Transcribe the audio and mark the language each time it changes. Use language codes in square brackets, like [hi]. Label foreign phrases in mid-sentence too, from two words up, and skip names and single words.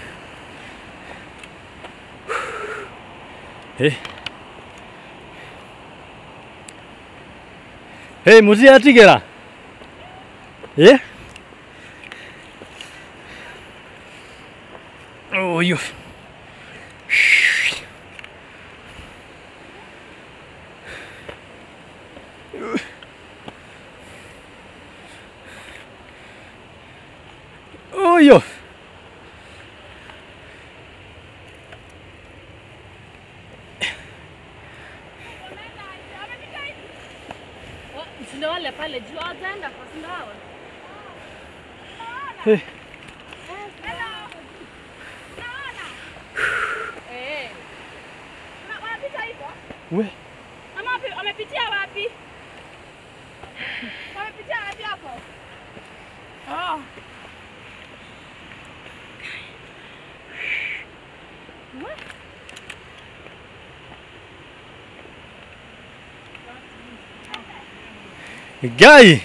[ki] mũtiatigĩra ũyũ ũyũ [sw] Wale pale juu ataenda kwa sindawa. Wanapita hivyo? We. Wamepitia wapi? Wamepitia wapi hapo? Ngai